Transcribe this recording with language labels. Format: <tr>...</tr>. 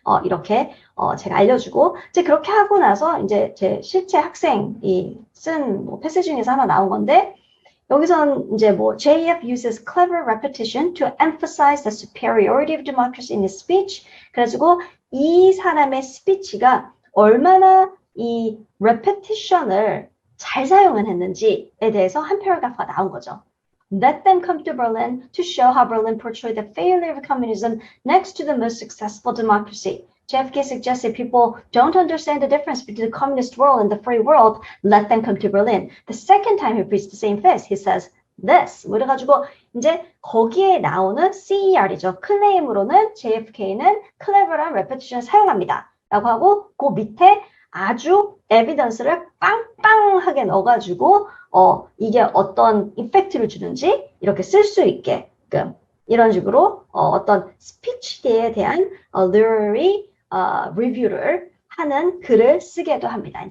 <ko>이렇게 제가 알려주고 이제 그렇게 하고 나서 이제 제 실제 학생이 쓴 뭐 패스 중에서 하나 나온 건데 여기서는 이제 뭐</ko> <en>JF uses clever repetition to emphasize the superiority of democracy in his speech.</en> <ko>그래가지고 이 사람의 스피치가 얼마나 이 repetition을 잘 사용을 했는지에 대해서 한 패러그래프가 나온 거죠.</ko> <en>Let them come to Berlin to show how Berlin portrayed the failure of communism next to the most successful democracy. JFK suggested people don't understand the difference between the communist world and the free world. Let them come to Berlin. The second time he preached the same faith, he says this.</en> <ko>그래가지고 이제 거기에 나오는 CER이죠. 클레임으로는 JFK는 clever한 repetition을 사용합니다. 라고 하고 그 밑에 아주 에비던스를 빵빵하게 넣어가지고 이게 어떤 이펙트를 주는지 이렇게 쓸 수 있게끔 이런 식으로 어떤 스피치에 대한 literary 리뷰를 하는 글을 쓰게도 합니다.</ko>